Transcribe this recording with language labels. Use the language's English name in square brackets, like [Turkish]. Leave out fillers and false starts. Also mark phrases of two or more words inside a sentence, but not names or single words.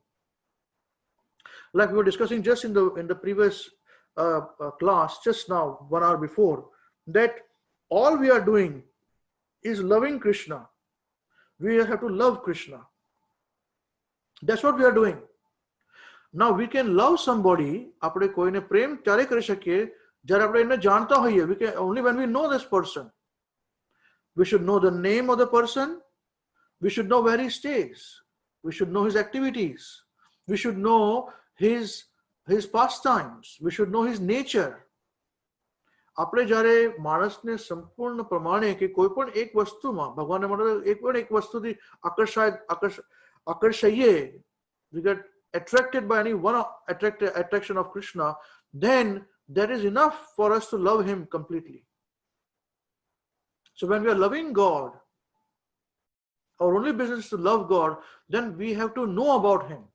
[English] Like we were discussing just in the previous class, just now, 1 hour before, that all we are doing is loving Krishna. We have to love Krishna. That's what we are doing. Now we can love somebody, [Gujarati] આપણે કોઈને પ્રેમ ત્યારે કરી શકીએ જ્યારે આપણે એને જાણતા હોઈએ. [English] We can only when we know this person. We should know the name of the person. We should know where he stays. We should know his activities. We should know his pastimes. We should know his nature. [Gujarati] આપણે જ્યારે માણસને સંપૂર્ણ પ્રમાણે કે કોઈ પણ એક વસ્તુમાં ભગવાનને માટે એક પણ એક વસ્તુથી આકર્ષાઈએ, [English] we get attracted by any one attraction of Krishna, then that is enough for us to love him completely. So when we are loving God, our only business is to love God, then we have to know about him.